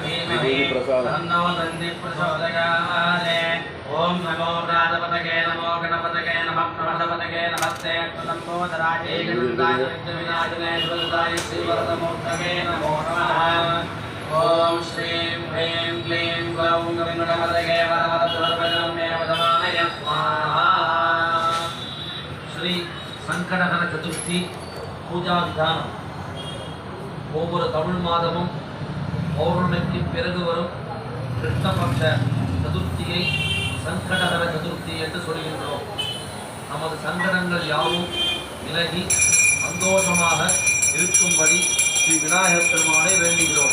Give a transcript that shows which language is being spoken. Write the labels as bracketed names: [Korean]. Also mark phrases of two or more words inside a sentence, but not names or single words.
[Sanskrit] ओम नमो प्रातपतये नमो गणपतये नमः प्रमदपतये नमस्ते तदम्बोधराजे गणपताय विनाशने सुरदाय श्रीवरदमूर्तये नमो नमः। ओम श्रीं ह्रीं क्लीं गौं गणपतये वरवरदुर्वदमे वदमाय स्वाहा। श्री संकटहर चतुर्थी पूजा विधानम [Tamil] ஒவ்வொரு தமிழ் மாதமும் பௌர்ணமிக்கு பிறகு வரும் கிருஷ்ணபக்ஷ சதுர்த்தியை சங்கடஹர சதுர்த்தி என்று சொல்கின்றோம். நமது சங்கடங்கள் யாவும் விலகி சந்தோஷமாக இருக்கும்படி ஸ்ரீ விநாயகப் பெருமானை வேண்டுகிறோம்.